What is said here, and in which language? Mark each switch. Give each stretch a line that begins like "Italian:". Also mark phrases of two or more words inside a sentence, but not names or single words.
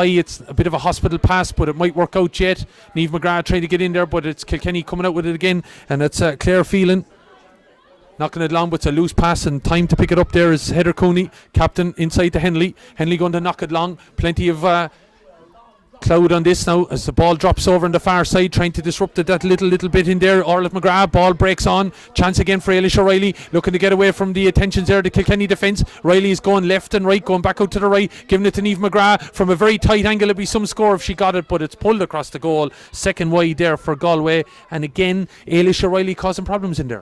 English: It's a bit of a hospital pass, but it might work out yet. Niamh McGrath trying to get in there, but it's Kilkenny coming out with it again, and it's Claire Phelan knocking it long, but it's a loose pass, and time to pick it up there is Heather Cooney, captain, inside to Henley. Henley going to knock it long. Plenty of cloud on this now as the ball drops over on the far side, trying to disrupt it that little bit in there. Orla McGrath, ball breaks on. Chance again for Ailish O'Reilly, looking to get away from the attentions there, the Kilkenny defence. Riley is going left and right, going back out to the right, giving it to Niamh McGrath from a very tight angle. It'd be some score if she got it, but it's pulled across the goal. Second wide there for Galway, and again Ailish O'Reilly causing problems in there.